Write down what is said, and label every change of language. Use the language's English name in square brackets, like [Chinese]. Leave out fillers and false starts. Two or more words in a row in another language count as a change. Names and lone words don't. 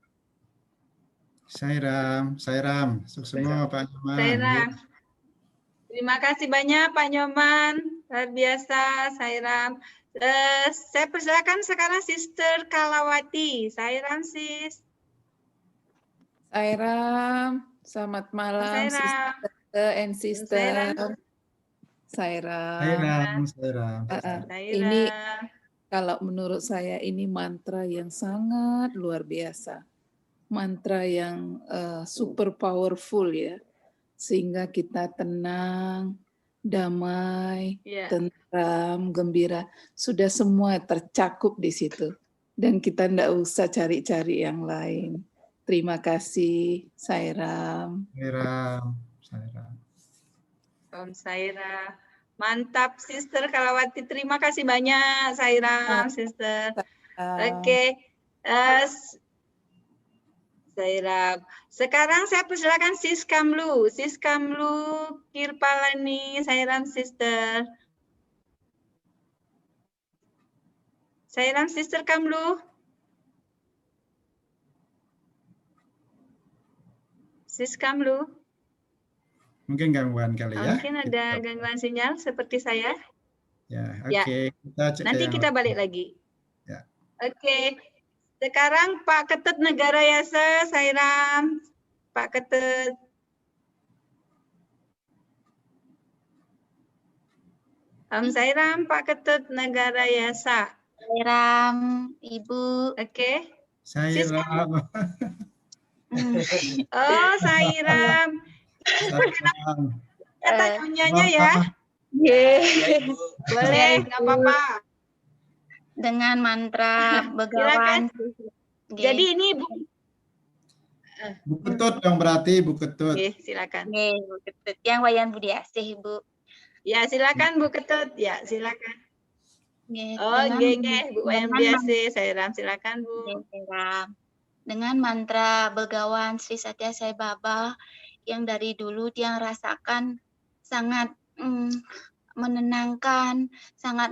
[Indonesian] Sairam, sukses semua Pak Nyoman. Sairam. Terima kasih banyak Pak Nyoman, luar biasa Sairam. Saya persilakan sekarang Sister Kalawati. Sairam, Sis. Sairam, selamat malam, Sairam. [English] Sister and Sister. Sairam. [Indonesian] Ini kalau menurut saya ini mantra yang sangat luar biasa, mantra yang [English] super powerful [Indonesian] ya, sehingga kita tenang, damai, tentram, gembira, sudah semua tercakup di situ, dan kita tidak usah cari-cari yang lain. Terima kasih, Sairam. Om Saira. Mantap, Sister Kalawati. Terima kasih banyak, Sairam, Sister. Oke. Sairam. Sekarang saya persilakan Sis Kamlu. Sis Kamlu Kirpalani, Sairam, Sister. Sairam, Sister Kamlu. Sis Kamlu. Mungkin gangguan kali ya. Mungkin ada gangguan sinyal seperti saya. Ya, oke. Nanti kita balik lagi. Ya. Oke. Sekarang Pak Ketut Negara Yasa, Sairam. Pak Ketut. Sairam, Pak Ketut Negara Yasa. Sairam, Ibu. Oke. Sairam. Oh, Sairam. Kata nyonyanya ya. Boleh, nggak apa-apa. Dengan mantra Begawan. Jadi ini Bu Ketut dong berarti, Bu Ketut. Silakan. Bu Ketut. Yang Wayan Budi Asih, Bu. Ya, silakan Bu Ketut. Ya, silakan. Oh, Bu Wayan Budi Asih. Sairam, silakan Bu. Sairam. Dengan mantra Begawan Sri Satya Sai Baba yang dari dulu Tiang rasakan sangat menenangkan, sangat